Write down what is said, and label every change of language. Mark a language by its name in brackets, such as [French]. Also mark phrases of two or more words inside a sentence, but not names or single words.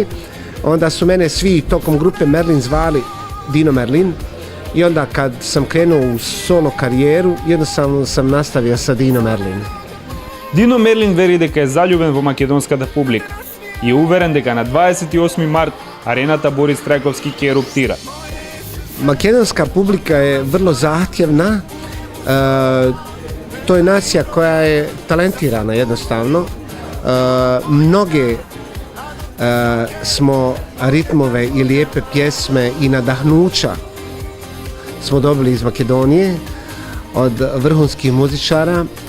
[Bosnian] Onda su mene svi tokom grupe Merlin zvali Dino Merlin i onda kad sam krenuo u solo karijeru, jednostavno sam nastavio sa Dino Merlin. [Macedonian] Дино Мерлин вери дека е заљубен во македонската публика и е уверен дека на 28 март арената Борис Трајковски ќе еруптира. [Bosnian] Makedonska publika je vrlo zahtjevna. To je nacija koja je talentirana jednostavno. Mnoge smo ritmove i lijepe pjesme i nadahnuća smo dobili iz Makedonije od vrhunskih muzičara.